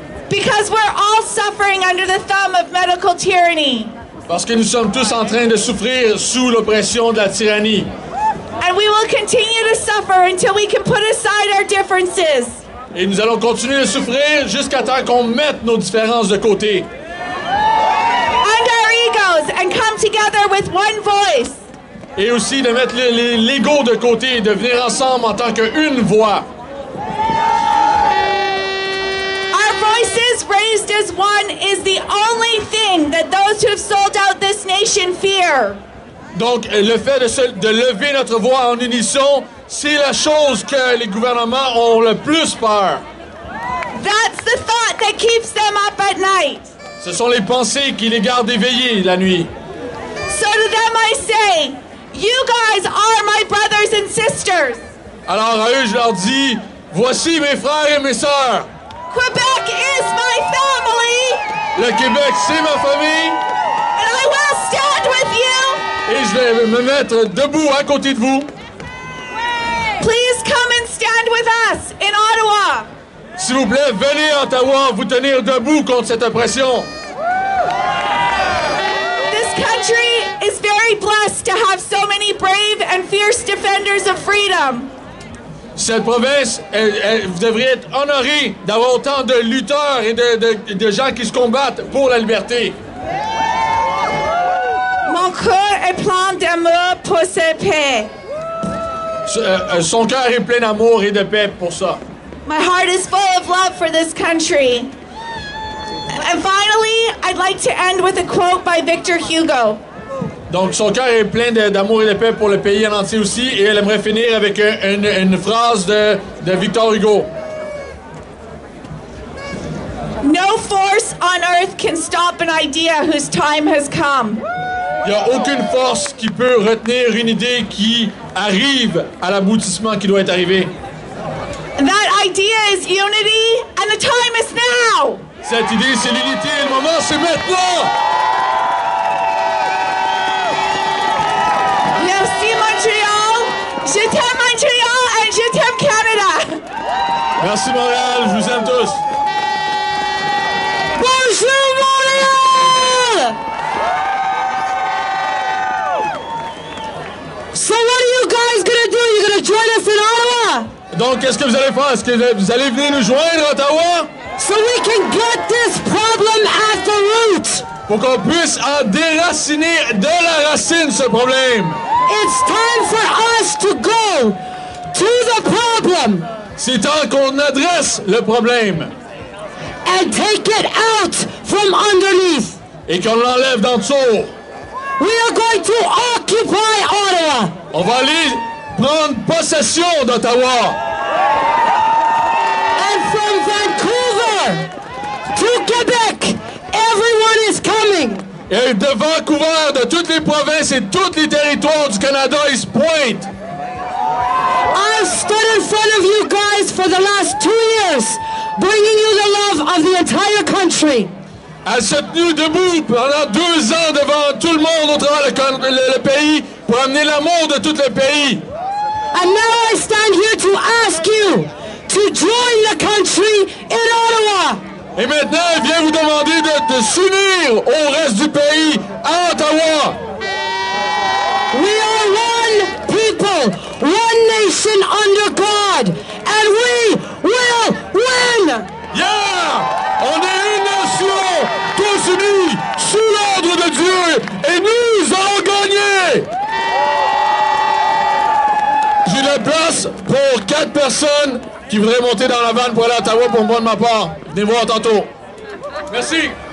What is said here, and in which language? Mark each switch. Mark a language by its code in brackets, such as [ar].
[en] Because we're all suffering under the thumb of medical tyranny. [fr] Parce que nous sommes tous en train de souffrir sous l'oppression de la tyrannie. [en] And we will continue to suffer until we can put aside our differences. [fr] Et nous allons continuer de souffrir jusqu'à temps qu'on mette nos différences de côté. [en] And our egos, and come together with one voice. [fr] Et aussi de mettre l'ego de côté et de venir ensemble en tant qu'une voix. [en] Our voices raised as one is the only thing that those who have sold out this nation fear. [fr] Donc, le fait de lever notre voix en unisson, c'est la chose que les gouvernements ont le plus peur. [en] That's the thought that keeps them up at night. [fr] Ce sont les pensées qui les gardent éveillés la nuit. [en] So to them I say, you guys are my brothers and sisters. [fr] Alors à eux, je leur dis, voici mes frères et mes sœurs. [en] Quebec is my family. [fr] Le Québec, c'est ma famille. [en] And I will stand with you. [fr] Et je vais me mettre debout à côté de vous. [en] Please come and stand with us in Ottawa. [fr] S'il vous plaît, venez à Ottawa vous tenir debout contre cette oppression. [en] This country is very blessed to have so many brave and fierce defenders of freedom. [fr] Cette province, vous devriez être honoré d'avoir autant de lutteurs et de gens qui se combattent pour la liberté. Mon cœur est plein d'amour pour cette paix. Son cœur est plein d'amour et de paix pour ça. [en] My heart is full of love for this country. And finally, I'd like to end with a quote by Victor Hugo. [fr] Donc, son cœur est plein d'amour et de paix pour le pays en entier aussi. Et elle aimerait finir avec une phrase de Victor Hugo. [en] No force on earth can stop an idea whose time has come. [fr] Il n'y a aucune force qui peut retenir une idée qui arrive à l'aboutissement qui doit être arrivé. [en] And that idea is unity, and the time is now. [fr] Cette idée, c'est l'unité, et le moment, c'est maintenant. Merci Montréal. Je t'aime Montréal et je t'aime Canada. Merci Montréal, je vous aime tous. Bonjour Montréal. [en] So what are you guys gonna do? You gonna join us in Ottawa? [fr] Donc, qu'est-ce que vous allez faire? Est-ce que vous allez venir nous joindre à Ottawa? [en] So we can get this problem at the root. [fr] Pour qu'on puisse en déraciner de la racine ce problème. [en] It's time for us to go to the problem. [fr] C'est temps qu'on adresse le problème. [en] And take it out from underneath. [fr] Et qu'on l'enlève d'en dessous. [en] We are going to occupy Ottawa. [fr] On va aller prendre possession d'Ottawa. [en] And from Vancouver to Quebec, everyone is coming. [fr] Et de Vancouver, de toutes les provinces et tous les territoires du Canada, ils se pointent. [en] I've stood in front of you guys for the last 2 years, bringing you the love of the entire country. [fr] Elle s'est tenue debout pendant 2 ans devant tout le monde au travers le pays pour amener l'amour de tout le pays. [en] And now I stand here to ask you to join the country in Ottawa. [fr] Et maintenant, elle vient vous demander de s'unir au reste du pays à Ottawa. [en] We are one people, one nation under God, and we will win. Yeah! [fr] On est une nation, tous unis, sous l'ordre de Dieu, et nous allons gagner! J'ai la place pour 4 personnes qui voudraient monter dans la vanne pour aller à Ottawa pour moi de ma part. Venez voir tantôt. Merci.